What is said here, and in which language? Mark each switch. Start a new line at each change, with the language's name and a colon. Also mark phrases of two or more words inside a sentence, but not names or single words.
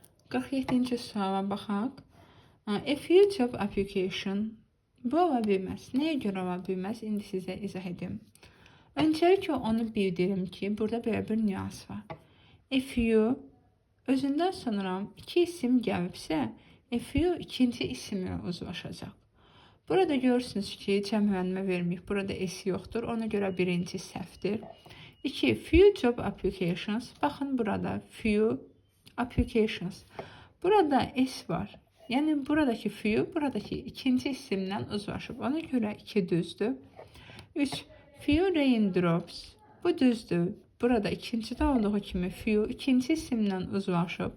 Azerbaijani: 47-ci suala baxaq.
English: A few job application.
Azerbaijani: Bu ola bilməz. Nəyə görə ola bilməz? İndi sizə izah edim. Öncəliklə onu bildirim ki, burada belə bir nüans var.
English: A few
Azerbaijani: özündən sonra iki isim gəlibsə,
English: a few
Azerbaijani: ikinci isimlə uzlaşacaq. Burada görürsünüz ki, cəmlənmə verməyib. Burada s yoxdur. Ona görə birinci səhvdir. 2.
English: Few job applications.
Azerbaijani: Baxın burada
English: few applications.
Azerbaijani: Burada s var. Yəni buradakı few, buradakı ikinci isimlə uzlaşıb. Ona görə 2 düzdür. 3.
English: Few raindrops.
Azerbaijani: Bu düzdür. Burada ikincidə olduğu kimi few ikinci isimlə uzlaşıb.